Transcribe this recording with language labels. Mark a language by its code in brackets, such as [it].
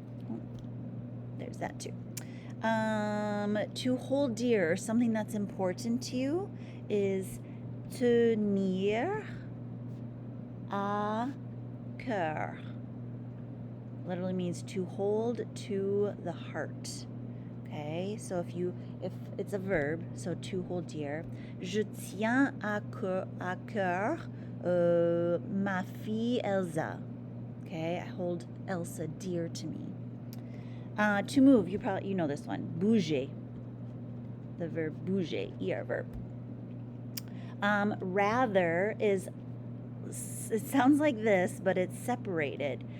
[en] Oh, there's that too. To hold dear, something that's important to you, is [fr] tenir à cœur. [en] Literally means to hold to the heart. Okay, so if it's a verb, so to hold dear. [fr] Je tiens à cœur ma fille Elsa. [en] Okay, I hold Elsa dear to me. To move, you know this one. Bouger. The verb bouger, ER verb. Rather is, it sounds like this, but it's separated.